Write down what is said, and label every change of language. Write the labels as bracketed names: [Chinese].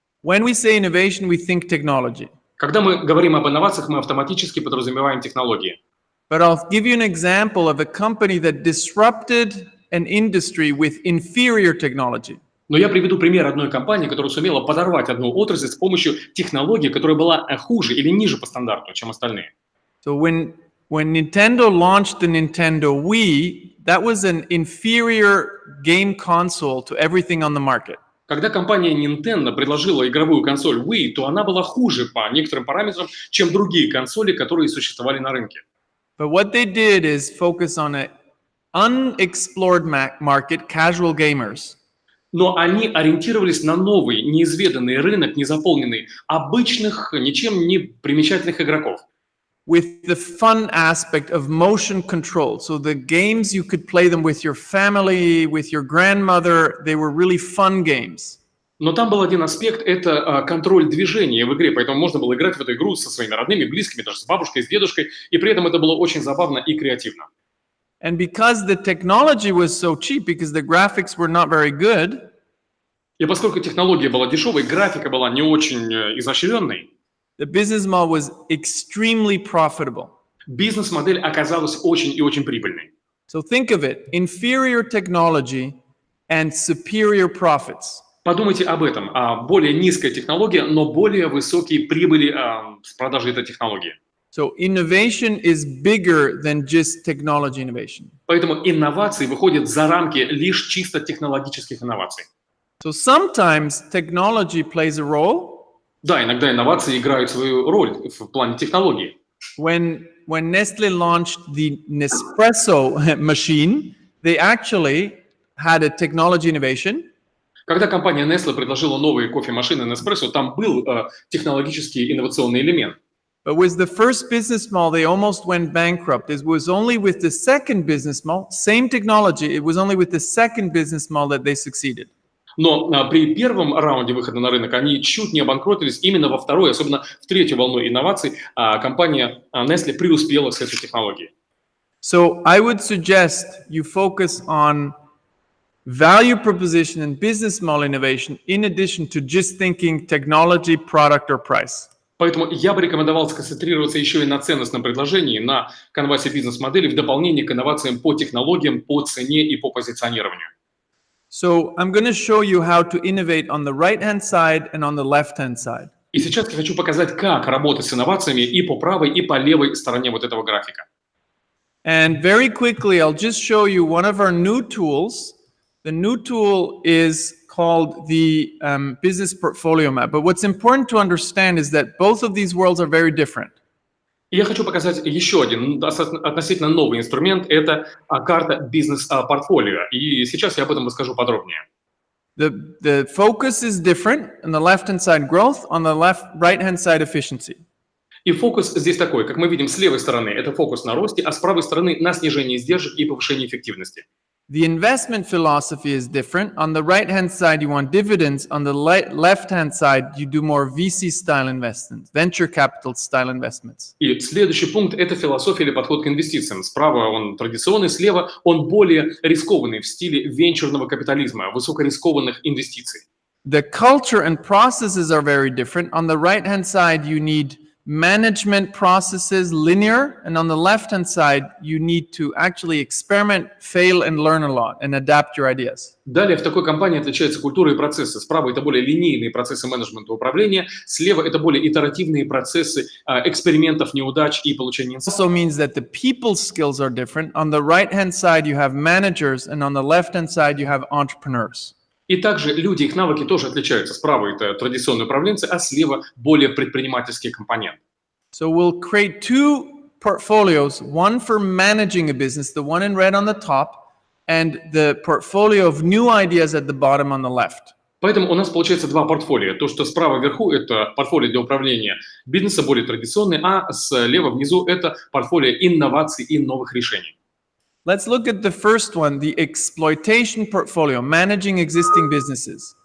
[English] When we say innovation, we think technology. [Russian] Когда мы говорим об инновациях, мы автоматически подразумеваем технологии. [English] But I'll give you an example of a company that disrupted an industry with inferior technology. [Russian] Но я приведу пример одной компании, которая сумела подорвать одну отрасль с помощью технологии, которая была хуже или ниже по стандарту, чем остальные. [English] So when Nintendo launched the Nintendo Wii, that was an inferior game console to everything on the market. [Russian] Когда компания Nintendo предложила игровую консоль Wii, то она была хуже по некоторым параметрам, чем другие консоли, которые существовали на рынке. [English] But what they did is focus on an unexplored market, casual gamers. [Russian] Но они ориентировались на новый, неизведанный рынок, незаполненный обычных, ничем не примечательных игроков. [English] With the fun aspect of motion control. So the games, you could play them with your family, with your grandmother. They were really fun games. [Russian] Но там был один аспект – это контроль движения в игре, поэтому можно было играть в эту игру со своими родными, близкими, даже с бабушкой, с дедушкой, и при этом это было очень забавно и креативно. [English] And because the technology was so cheap, because the graphics were not very good, [Russian] и поскольку технология была дешевой, графика была не очень изощренной, [English] the business model was extremely profitable. [Russian] Бизнес-модель оказалась очень и очень прибыльной. [English] So think of it, inferior technology and superior profits. [Russian] Подумайте об этом. Более низкая технология, но более высокие прибыли с продажи этой технологии. [English] So innovation is bigger than just technology innovation. [Russian] Поэтому инновации выходят за рамки лишь чисто технологических инноваций. [English] So sometimes technology plays a role. [Russian] Да, иногда инновации играют свою роль в плане технологии. [English] When Nestle launched the Nespresso machine, they actually had a technology innovation. [Russian] Когда компания Nestle предложила новые кофемашины Nespresso, там был технологический инновационный элемент. [English] But with the first business model, they almost went bankrupt. It was only with the second business model, same technology, it was only with the second business model that they succeeded. [Russian] Но при первом раунде выхода на рынок они чуть не обанкротились. Именно во второй, особенно в третью волну инноваций, компания Nestle преуспела с этой технологией. [English] So I would suggest you focus on value proposition and business model innovation in addition to just thinking technology, product or price. [Russian] Поэтому я бы рекомендовал сконцентрироваться еще и на ценностном предложении, на канвасе бизнес-модели в дополнение к инновациям по технологиям, по цене и по позиционированию. [English] So I'm going to show you how to innovate on the right-hand side and on the left-hand side. [Russian] И сейчас я хочу показать, как работать с инновациями и по правой, и по левой стороне вот этого графика. [English] And very quickly, I'll just show you one of our new tools. The new tool is called the business portfolio map. But what's important to understand is that both of these worlds are very different. [Russian] И я хочу показать еще один относительно новый инструмент – это карта бизнес-портфолио. И сейчас я об этом расскажу подробнее. [English] The focus is different. On the left-hand side, growth. On the right-hand side, efficiency. [Russian] И фокус здесь такой, как мы видим, с левой стороны – это фокус на росте, а с правой стороны – на снижении издержек и повышении эффективности. [English] The investment philosophy is different. On the right-hand side, you want dividends. On the left-hand side, you do more VC-style investments, venture capital-style investments. [Russian] И следующий пункт – это философия или подход к инвестициям. Справа он традиционный, слева он более рискованный в стиле венчурного капитализма, высокорискованных инвестиций. [English] The culture and processes are very different. On the right-hand side, you need management processes, linear, and on the left-hand side, you need to actually experiment, fail, and learn a lot, and adapt your ideas. [Russian] Далее в такой компании отличаются культура и процессы. Справа это более линейные процессы менеджмента и управления, слева это более итеративные процессы экспериментов, неудач и получения инсайтов. [English] Also means that the people skills are different. On the right-hand side, you have managers, and on the left-hand side, you have entrepreneurs. [Russian] И также люди, их навыки тоже отличаются. Справа это традиционные управленцы, а слева более предпринимательский компонент. [English] So we'll create two portfolios, one for managing a business, the one in red on the top, and the portfolio of new ideas at the bottom on the left. [Russian] Поэтому у нас получается два портфолио. То, что справа вверху – это портфолио для управления бизнеса, более традиционный, а слева внизу – это портфолио инноваций и новых решений. [English] Let's look at the first one, the exploitation portfolio, managing existing businesses.